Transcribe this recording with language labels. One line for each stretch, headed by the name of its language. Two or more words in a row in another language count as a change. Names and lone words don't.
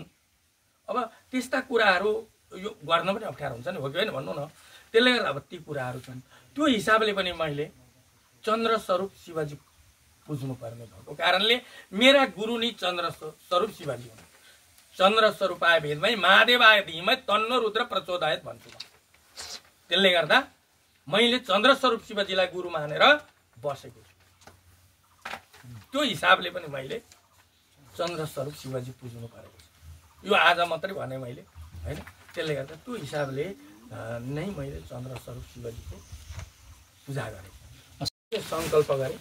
Nepali: अब त्यस्ता कुराहरू यो गर्न पनि अप्ठ्यारो हुन्छ नि, हो कि होइन भन्नु न। त्यसले गर्दा अब ती कुराहरू छन्। त्यो हिसाबले पनि मैले चन्द्र स्वरूप शिवजी पुज्नु पर्ने भएको कारणले मेरा गुरु नै चन्द्र स्वरूप शिवजी हुन्।
Sanskrit: चन्द्र स्वरूपाय भेदमै महादेवाय धीमै तन्नो रुद्र प्रचोदयात्
Nepali: भन्छु म। त्यसले गर्दा मैले चन्द्र स्वरूप शिवजीलाई गुरु मानेर बसेको छु। त्यो हिसाबले पनि मैले चन्द्र स्वरूप शिवजी पुज्नु परेको छ। यो आज मात्रै भने मैले हैन। त्यसले गर्दा त्यो हिसाबले नै मैले चन्द्र स्वरूप शिवजीको पूजा गरेँ, सङ्कल्प गरेँ।